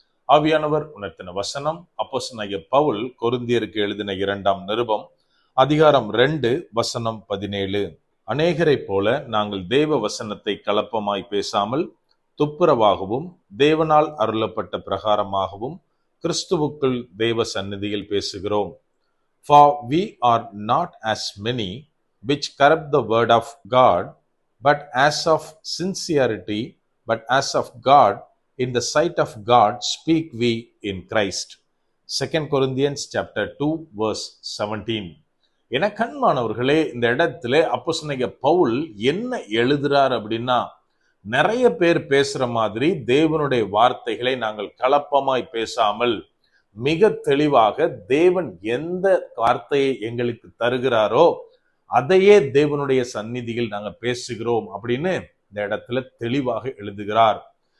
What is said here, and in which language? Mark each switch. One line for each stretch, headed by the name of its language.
Tamil: ஆவியானவர் உணர்த்தின வசனம் அப்போஸ்தலனாகிய பவுல் கொரிந்தியருக்கு எழுதின 2ஆம் நிருபம் அதிகாரம் 2 வசனம் 17. அநேகரைப் போல நாங்கள் தேவ வசனத்தை கலப்பமாய் பேசாமல் துப்புரவாகவும் தேவனால் அருளப்பட்ட பிரகாரமாகவும் கிறிஸ்துவுக்குள் தேவ சந்நிதியில் பேசுகிறோம்.
English: For we are not as many which corrupt the word of God, but as of sincerity, but as of God, in the sight of God, speak we in Christ. 2 Corinthians chapter 2 verse 17.
Tamil: என கண்மானவர்களே, இந்த இடத்துல அப்போஸ்தலனாகிய பவுல் என்ன எழுதுறார் அப்படின்னா, நிறைய பேர் பேசுற மாதிரி தேவனுடைய வார்த்தைகளை நாங்கள் கலப்பமாய் பேசாமல் மிக தெளிவாக தேவன் எந்த வார்த்தையை எங்களுக்கு தருகிறாரோ அதையே தேவனுடைய சந்நிதியில் நாங்கள் பேசுகிறோம் அப்படின்னு இந்த இடத்துல தெளிவாக எழுதுகிறார்.